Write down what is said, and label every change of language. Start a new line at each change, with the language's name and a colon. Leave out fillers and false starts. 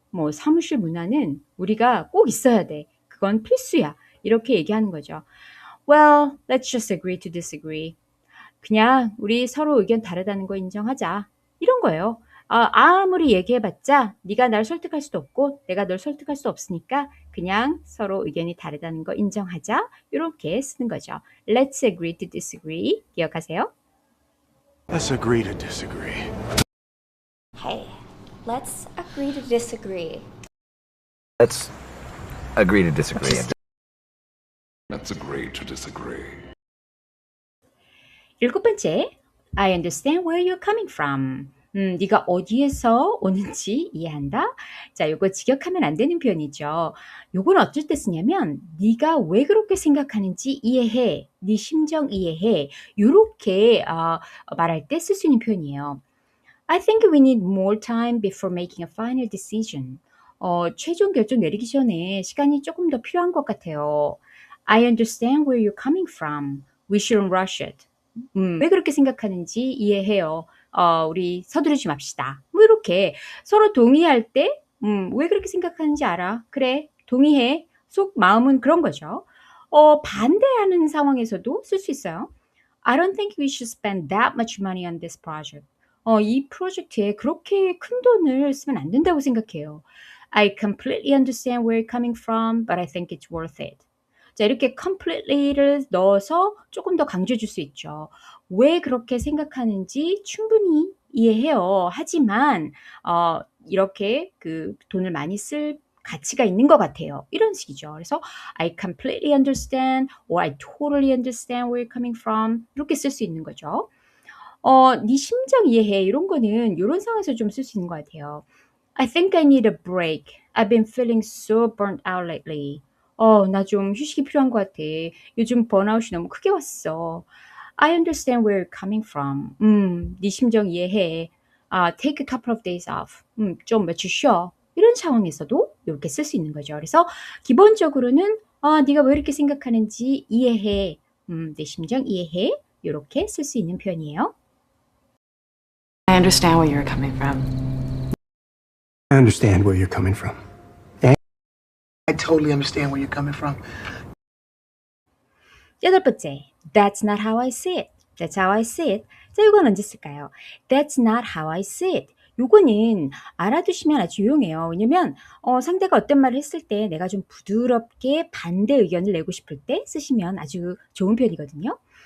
Korean: 뭐 사무실 문화는 우리가 꼭 있어야 돼. 그건 필수야. 이렇게 얘기하는 거죠.
English: Well, let's just agree to disagree.
Korean: 그냥 우리 서로 의견 다르다는 거 인정하자. 이런 거예요. 아무리 얘기해봤자 네가 날 설득할 수도 없고 내가 널 설득할 수 없으니까 그냥 서로 의견이 다르다는 거 인정하자. 이렇게 쓰는 거죠.
English: Let's agree to disagree.
Korean: 기억하세요?
English: Let's agree to disagree. Hey, let's agree to disagree. Let's agree to disagree. Let's agree to disagree.
Korean: 일곱 번째,
English: I understand where you're coming from.
Korean: 네가 어디에서 오는지 이해한다. 자, 요거 직역하면 안 되는 표현이죠. 요건 어쩔 때 쓰냐면 네가 왜 그렇게 생각하는지 이해해. 네 심정 이해해. 요렇게 말할 때 쓸 수 있는 표현이에요.
English: I think we need more time before making a final decision.
Korean: 최종 결정 내리기 전에 시간이 조금 더 필요한 것 같아요.
English: I understand where you're coming from. We shouldn't rush it.
Korean: 왜 그렇게 생각하는지 이해해요. 우리 서두르지 맙시다. 뭐 이렇게 서로 동의할 때, 왜 그렇게 생각하는지 알아. 그래, 동의해. 속 마음은 그런 거죠. 반대하는 상황에서도 쓸 수 있어요.
English: I don't think we should spend that much money on this project.
Korean: 이 프로젝트에 그렇게 큰 돈을 쓰면 안 된다고 생각해요.
English: I completely understand where you're coming from, but I think it's worth it.
Korean: 자, 이렇게 completely를 넣어서 조금 더 강조해 줄 수 있죠. 왜 그렇게 생각하는지 충분히 이해해요. 하지만 이렇게 그 돈을 많이 쓸 가치가 있는 것 같아요. 이런 식이죠. 그래서
English: I completely understand or I totally understand where you're coming from
Korean: 이렇게 쓸 수 있는 거죠. 네 심정 이해해 이런 거는 이런 상황에서 좀 쓸 수 있는 것 같아요.
English: I think I need a break. I've been feeling so burnt out lately.
Korean: 나 좀 휴식이 필요한 것 같아. 요즘 번아웃이 너무 크게 왔어.
English: I understand where you're coming from.
Korean: 네 심정 이해해.
English: Take a couple of days off.
Korean: 좀 며칠 쉬어. 이런 상황에서도 이렇게 쓸 수 있는 거죠. 그래서 기본적으로는 네가 왜 이렇게 생각하는지 이해해. 내 심정 이해해. 이렇게 쓸 수 있는 표현이에요.
English: I understand where you're coming from. I understand where you're coming from. I totally understand where you're coming from.
Korean: 여덟 번째,
English: That's not how I see it. That's how I see it.
Korean: 자, 이건 언제 쓸까요?
English: That's not how I see it.
Korean: 요거는 알아두시면 아주 유용해요. 왜냐면 상대가 어떤 말을 했을 때 내가 좀 부드럽게 반대 의견을 내고 싶을 때 쓰시면 아주 좋은 표현이거든요.